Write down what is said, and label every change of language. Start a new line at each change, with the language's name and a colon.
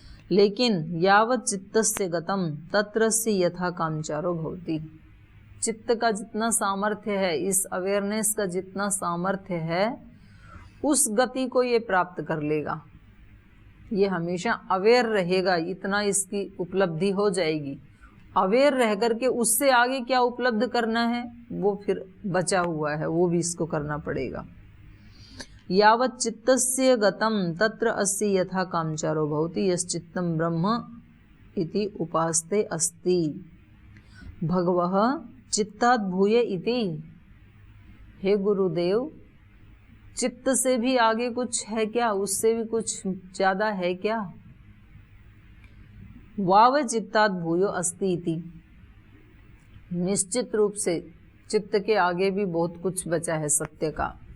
Hindi: लेकिन
Sanskrit: यावत् चित्तस्य गतम तत्रस्य यथा कामचारो भवति,
Hindi: चित्त का जितना सामर्थ्य है, इस अवेयरनेस का जितना सामर्थ्य है, उस गति को ये प्राप्त कर लेगा। ये हमेशा अवेयर रहेगा, इतना इसकी उपलब्धि हो जाएगी। अवेयर रह करके उससे आगे क्या उपलब्ध करना है वो फिर बचा हुआ है, वो भी इसको करना पड़ेगा।
Sanskrit: यावत् चित्तस्य गतम तत्र अस्य यथा कामचारो भवति यश्चित्तं ब्रह्म इति उपास्ते अस्ति भगवः चित्तात् भूय इति।
Hindi: हे गुरुदेव, चित्त से भी आगे कुछ है क्या? उससे भी कुछ ज्यादा है क्या?
Sanskrit: वाव चित्तात् भूयो अस्ति इति,
Hindi: निश्चित रूप से चित्त के आगे भी बहुत कुछ बचा है सत्य का।